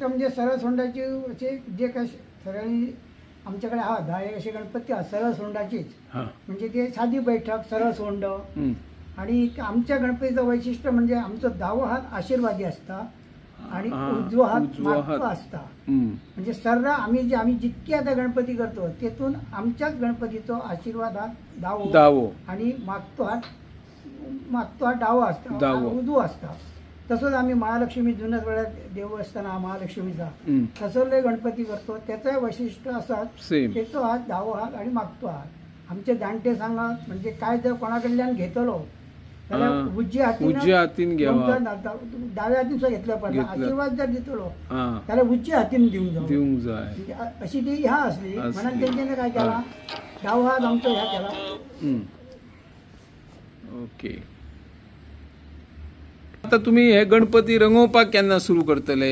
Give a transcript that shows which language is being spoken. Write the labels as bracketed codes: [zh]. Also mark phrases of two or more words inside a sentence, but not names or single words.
[mr] म्हणजे सरळ सोंडाची जे काय सरळ आमच्याकडे 10 एक असे गणपती सरळ सोंडाचीच म्हणजे ते साधी बैठक सरळ सोंड आणि आमच्या गणपतीचं वैशिष्ट्य म्हणजे आमचा दावा हात आशीर्वादी असता आणि उजवा हात मागतो असता म्हणजे सर्व आम्ही जितकी आता गणपती करतो तेथून आमच्याच गणपतीचा आशीर्वाद हात दावो आणि मागतो हात डावो असता उजवा असता. तसंच आम्ही महालक्ष्मी जुन्याच वेळात देवस्थान महालक्ष्मीचा तसले गणपती करतो त्याचं वैशिष्ट्य असंच त्याचा हात डावो हात आणि मागतो हात. [kok] आमचे जाणटे सांगात म्हणजे काय जर कोणाकडल्यान घेतलो जाल्यार उजव्या हातीन घ्यावा डाव्या हातीन सुद्धा घेतलं पाहिजे आशीर्वाद जर दितलो त्याला उजव्या हातीन दिवंक जाय अशी ती ह्या असली म्हणून तेंच्याने काय केला डावा हात आमचा ह्या केला. ओके. आता तुम्ही हे गणपती रंगोवपाक केन्ना सुरू करतले?